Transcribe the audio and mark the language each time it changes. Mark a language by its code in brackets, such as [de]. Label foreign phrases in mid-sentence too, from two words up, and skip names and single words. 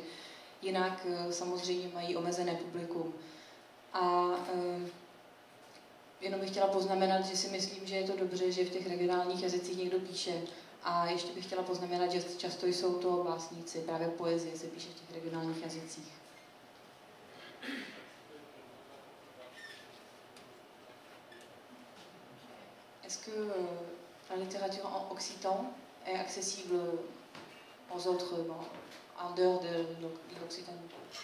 [cs] Jinak samozřejmě mají omezené publikum. A jenom bych chtěla poznamenat, že si myslím, že je to dobře, že v těch regionálních jazycích někdo píše. A ještě bych chtěla poznamenat, že často jsou to básníci, právě poezie se píše v těch regionálních jazycích. [fr] Est-ce que la littérature en occitan est accessible aux autres, en dehors de l'Occitanie?